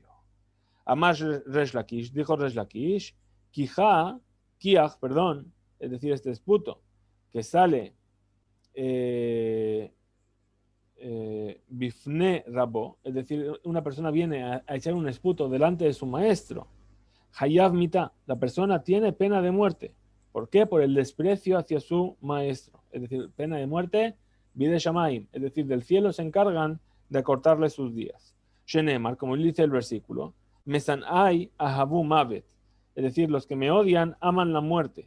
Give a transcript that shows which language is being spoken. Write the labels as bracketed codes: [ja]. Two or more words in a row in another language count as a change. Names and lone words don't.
[es] Amar Resh Lakish, dijo Resh Lakish, kiach, perdón, es decir, este esputo que sale [he] בפני רבו, [es] es decir, una persona viene a echar un esputo delante de su maestro. [he] חייב מיתה, [es] la persona tiene pena de muerte. ¿Por qué? Por el desprecio hacia su maestro. Es decir, pena de muerte, [he] בידי שמים, [es] es decir, del cielo se encargan de acortarle sus días. Shenemar, como dice el versículo, [he] משנאי אהבו מות, [es] es decir, los que me odian aman la muerte.